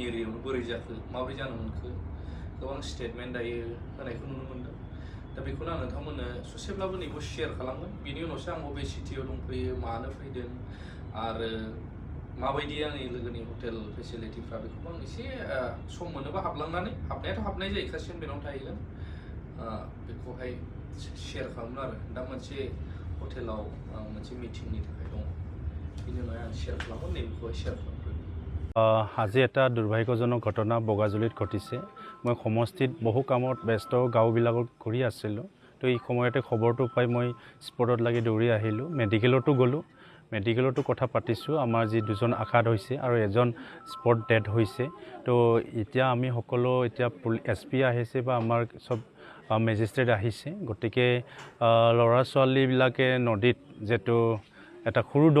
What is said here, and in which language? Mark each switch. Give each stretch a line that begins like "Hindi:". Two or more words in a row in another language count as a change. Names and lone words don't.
Bodo: एरियायावनो बोरै जाखो माब्रै जानो मोनखो गोबां स्टेटमेन्ट दायो होनायखौ नुनो मोनदों दा बेखौनो आं नोंथांमोननो ससेब्लाबो नैबो शेयार खालामगोन बिनि उनावसो आं बबे सिटियाव दंफैयो मानो फैदों आरो माबायदि आंनि लोगोनि हटेल फेसिलिटिफ्रा बेखौबो आं एसे सम मोनोबा हाबलांनानै हाबनायाथ' हाबनाय जायो कासिम बेनाव थाहैगोन बेखौहाय शेयार खालामनो आरो दा मोनसे हटेलाव आं मोनसे मिटिंनि थाखाय दङ बिनि उनाव आं शेयार खालामगोन नैबेखौहाय शेयार खालामगोन
Assamese: আজি এটা দুৰ্ভাগ্যজনক ঘটনা বগাজুলিত ঘটিছে মই সমষ্টিত বহু কামত ব্যস্ত গাঁওবিলাকত ঘূৰি আছিলোঁ তো এই সময়তে খবৰটো পাই মই স্পটত লাগি দৌৰি আহিলোঁ মেডিকেলতো গ'লোঁ মেডিকেলতো কথা পাতিছোঁ আমাৰ যি দুজন আঘাত হৈছে আৰু এজন স্পট ডেড হৈছে তো এতিয়া আমি সকলো এতিয়া SP আহিছে বা আমাৰ সব মেজিষ্ট্ৰেট আহিছে গতিকে ল'ৰা ছোৱালীবিলাকে নদীত যেটো এটা সৰু ডং